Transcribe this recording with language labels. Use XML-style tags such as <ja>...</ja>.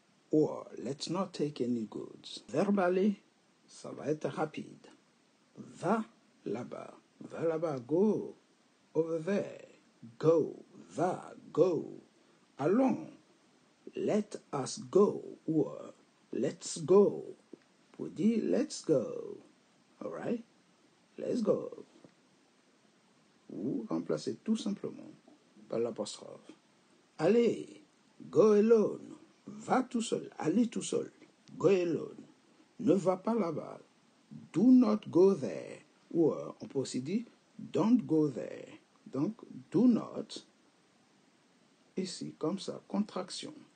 <en>Or let's not take any goods.</en> <fr>Verbe aller, ça va être rapide. Va là-bas. Va là-bas.</fr> <en>Go. Over there. Go.</en> <fr>Va.</fr> <en>Go.</en> <fr>Allons.</fr> <en>Let us go. Or let's go.</en> <fr>Pour dire</fr> <en>let's go. Alright? Let's go.</en> <fr>Ou remplacez tout simplement par l'apostrophe. Allez,</fr> <en>go alone.</en> <fr>Va tout seul, allez tout seul.</fr> <en>Go alone.</en> <fr>Ne va pas là-bas.</fr> <en>Do not go there.</en> <fr>Ou on peut aussi dire</fr> <en>don't go there.</en> <fr>Donc,</fr> <en>do not,</en> <fr>ici, comme ça, contraction.</fr>